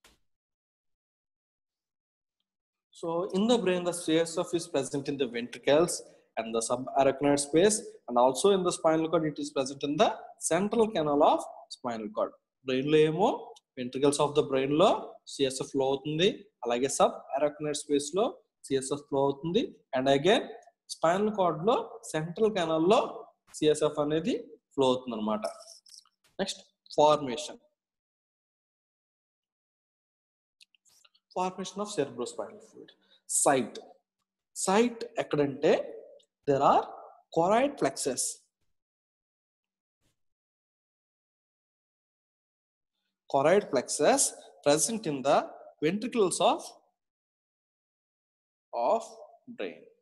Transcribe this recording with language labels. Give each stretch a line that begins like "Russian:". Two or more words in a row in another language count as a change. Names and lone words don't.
English: So, in the brain, the CSF is present in the ventricles and the subarachnoid space, and also in the spinal cord, it is present in the central canal of spinal cord.
Telugu: Brain lo emo
English: ventricles of the brain
Telugu: లో
English: CSF flow
Telugu: అవుతుంది, అలాగే
English: subarachnoid space
Telugu: లో
English: CSF flow
Telugu: అవుతుంది.
English: and again spinal cord
Telugu: లో
English: central canal
Telugu: లో CSF అనేది ఫ్లో అవుతుంది అనమాట.
English: next formation of cerebrospinal fluid.
Telugu: సైట్ ఎక్కడంటే
English: there are choroid plexus. Choroid plexus present in the ventricles of brain.